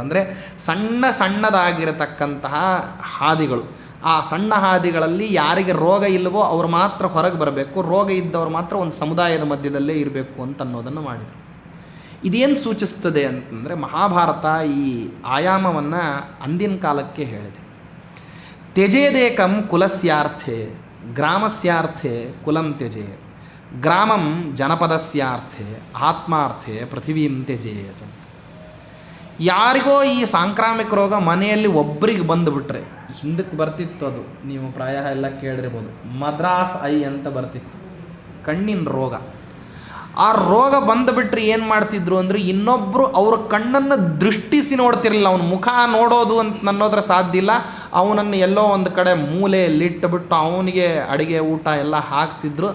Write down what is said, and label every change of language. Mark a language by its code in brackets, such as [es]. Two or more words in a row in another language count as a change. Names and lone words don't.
[kn] ಅಂದರೆ ಸಣ್ಣದಾಗಿರತಕ್ಕಂತಹ ಹಾದಿಗಳು, ಆ ಸಣ್ಣ ಹಾದಿಗಳಲ್ಲಿ ಯಾರಿಗೆ ರೋಗ ಇಲ್ಲವೋ ಅವರು ಮಾತ್ರ ಹೊರಗೆ ಬರಬೇಕು, ರೋಗ ಇದ್ದವರು ಮಾತ್ರ ಒಂದು ಸಮುದಾಯದ ಮಧ್ಯದಲ್ಲೇ ಇರಬೇಕು ಅಂತ ಅನ್ನೋದನ್ನು ಮಾಡಿದರು. ಇದೇನು ಸೂಚಿಸ್ತದೆ ಅಂತಂದರೆ, ಮಹಾಭಾರತ ಈ ಆಯಾಮವನ್ನು ಅಂದಿನ ಕಾಲಕ್ಕೆ ಹೇಳಿದೆ. [sa] ತ್ಯಜೇದೇಕಂ ಕುಲಸ್ಯಾರ್ಥೆ ಗ್ರಾಮಸ್ಯಾರ್ಥೆ ಕುಲಂ ತ್ಯಜೇತ್, ಗ್ರಾಮಂ ಜನಪದಸ್ಯಾರ್ಥೆ ಆತ್ಮಾರ್ಥೆ ಪೃಥಿವೀಂ ತ್ಯಜೇತ್. [kn] ಯಾರಿಗೋ ಈ ಸಾಂಕ್ರಾಮಿಕ ರೋಗ ಮನೆಯಲ್ಲಿ ಒಬ್ಬರಿಗೆ ಬಂದುಬಿಟ್ರೆ, ಹಿಂದಕ್ಕೆ ಬರ್ತಿತ್ತು ಅದು, ನೀವು ಪ್ರಾಯ ಎಲ್ಲ ಕೇಳಿರ್ಬೋದು, ಮದ್ರಾಸ್ ಐ ಅಂತ ಬರ್ತಿತ್ತು, ಕಣ್ಣಿನ ರೋಗ. ಆ ರೋಗ ಬಂದುಬಿಟ್ರೆ ಏನು ಮಾಡ್ತಿದ್ರು ಅಂದರೆ, ಇನ್ನೊಬ್ಬರು ಅವ್ರ ಕಣ್ಣನ್ನು ದೃಷ್ಟಿಸಿ ನೋಡ್ತಿರಲಿಲ್ಲ, ಅವನ ಮುಖ ನೋಡೋದು ಅಂತ ಅನ್ನೋದ್ರ ಸಾಧ್ಯ ಇಲ್ಲ, ಅವನನ್ನು ಎಲ್ಲೋ ಒಂದು ಕಡೆ ಮೂಲೆಯಲ್ಲಿಟ್ಟುಬಿಟ್ಟು ಅವನಿಗೆ ಅಡುಗೆ ಊಟ ಎಲ್ಲ ಹಾಕ್ತಿದ್ರು.